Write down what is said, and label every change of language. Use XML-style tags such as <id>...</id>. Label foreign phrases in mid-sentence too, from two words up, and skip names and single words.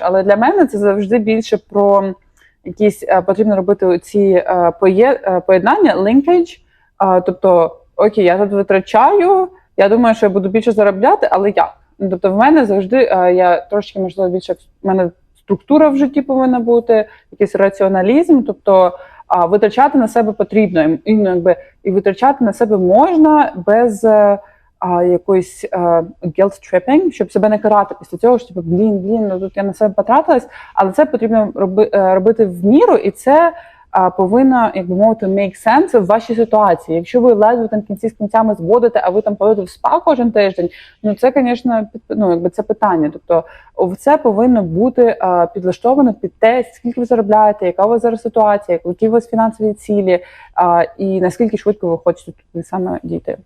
<uk>Але для мене це завжди більше про якісь, потрібно робити ці поєднання, linkage, тобто, окей, я тут витрачаю, я думаю, що я буду більше заробляти, але як? Тобто в мене завжди, я трошки, можливо, більше, в мене структура в житті повинна бути, якийсь раціоналізм, тобто витрачати на себе потрібно, і витрачати на себе можна без якоїсь guilt-tripping, щоб себе не карати після цього, що тут я на себе потратилась, але це потрібно робити в міру, і це повинно, як би мовити,</uk> <en>make sense</en> <uk>в вашій ситуації. Якщо ви ледве там кінці з кінцями зводите, а ви там ходите в спа кожен тиждень, це, звісно, це питання. Тобто це повинно бути підлаштовано під те, скільки ви заробляєте, яка у вас зараз ситуація, які у вас фінансові цілі, і наскільки швидко ви хочете тут саме дійти.</uk>